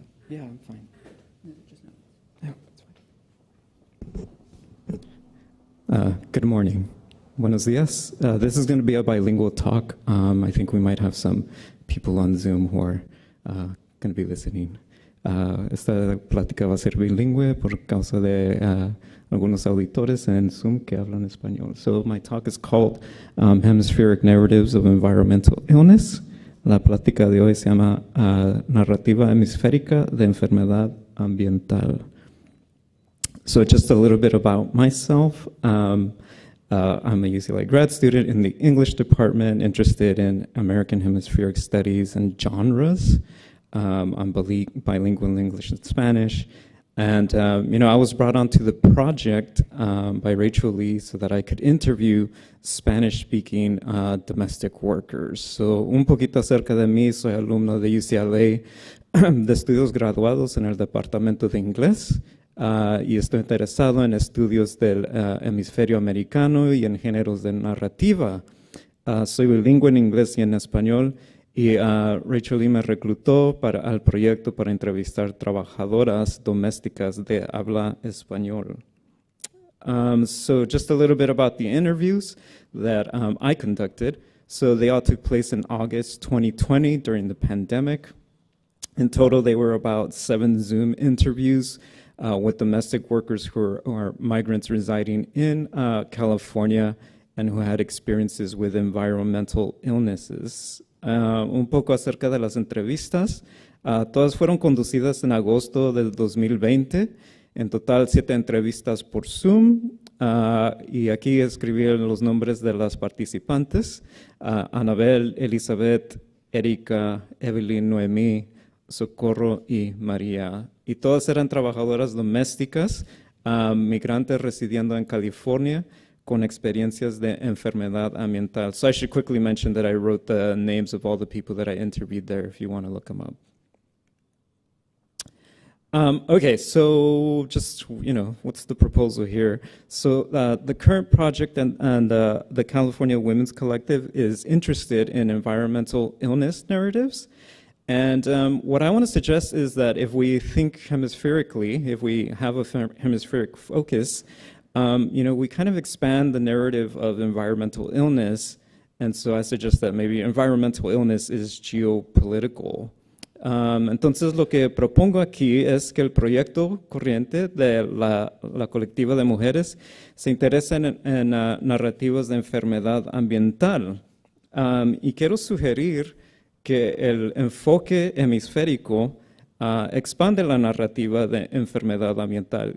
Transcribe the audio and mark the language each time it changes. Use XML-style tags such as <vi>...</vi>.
<en>Yeah, I'm fine. No, just no. No, it's fine. Good morning.</en> <es>Buenos dias.</es> <en>This is going to be a bilingual talk. I think we might have some people on Zoom who are going to be listening.</en> <es>Esta plática va a ser bilingüe por causa de algunos auditores en Zoom que hablan español.</es> <en>So my talk is called Hemispheric Narratives of Environmental Illness.</en> <es>La plática de hoy se llama Narrativa Hemisférica de Enfermedad Ambiental.</es> <en>So just a little bit about myself. I'm a UCLA grad student in the English department, interested in American hemispheric studies and genres. I'm bilingual in English and Spanish. And, I was brought onto the project by Rachel Lee so that I could interview Spanish-speaking domestic workers.</en> <es>So, un poquito acerca de mí, soy alumno de UCLA de estudios graduados en el departamento de inglés. Y estoy interesado en estudios del hemisferio americano y en géneros de narrativa. Soy bilingüe en inglés y en español, y Rachel Lee me reclutó al proyecto para entrevistar trabajadoras domésticas de habla español.</es> <en>So just a little bit about the interviews that I conducted. So they all took place in August 2020 during the pandemic. In total, they were about 7 Zoom interviews with domestic workers who are migrants residing in California and who had experiences with environmental illnesses.</en> <es>Un poco acerca de las entrevistas. Todas fueron conducidas en agosto del 2020. En total, 7 entrevistas por Zoom. y aquí escribí los nombres de las participantes: Anabel, Elizabeth, Erika, Evelyn, Noemí, Socorro y María. Y todas eran trabajadoras domésticas, migrantes residiendo en California, con experiencias de enfermedad ambiental.</es> <en>So I should quickly mention that I wrote the names of all the people that I interviewed there if you want to look them up. Okay, so just, what's the proposal here? So the current project and the California Women's Collective is interested in environmental illness narratives. And what I want to suggest is that if we think hemispherically, if we have a hemispheric focus, we kind of expand the narrative of environmental illness. And so I suggest that maybe environmental illness is geopolitical.</en> <es>Entonces lo que propongo aquí es que el proyecto corriente de la colectiva de mujeres se interesa en narrativas de enfermedad ambiental. Y quiero sugerir que el enfoque hemisférico expande la narrativa de enfermedad ambiental.</es>